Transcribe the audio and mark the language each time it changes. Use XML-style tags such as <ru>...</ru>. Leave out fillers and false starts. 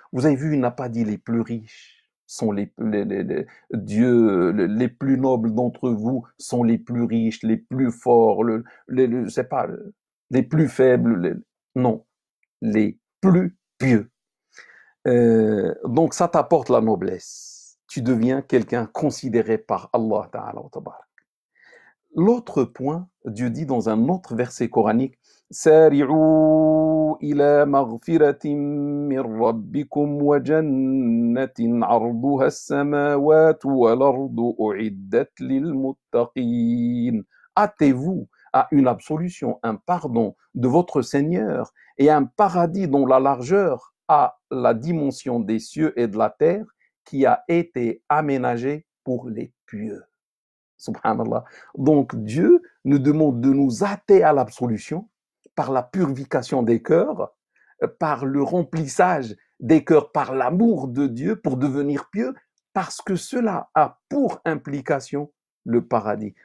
<fr>Vous avez vu, il n'a pas dit les plus riches sont Dieu, les plus nobles d'entre vous sont les plus riches, les plus forts, c'est pas, les plus faibles, non, les plus pieux. Donc ça t'apporte la noblesse. Tu deviens quelqu'un considéré par Allah Ta'ala wa tabarak. L'autre point, Dieu dit dans un autre verset coranique,</fr> <ar>سارعوا إلى مغفرة من ربكم وجنة عرضها السماوات والأرض أعدت للمتقين.</ar> <fr>Hâtez-vous à une absolution, un pardon de votre Seigneur et un paradis dont la largeur a la dimension des cieux et de la terre qui a été aménagé pour les pieux. Subhanallah. Donc Dieu nous demande de nous hâter à l'absolution par la purification des cœurs, par le remplissage des cœurs, par l'amour de Dieu pour devenir pieux, parce que cela a pour implication le paradis.</fr>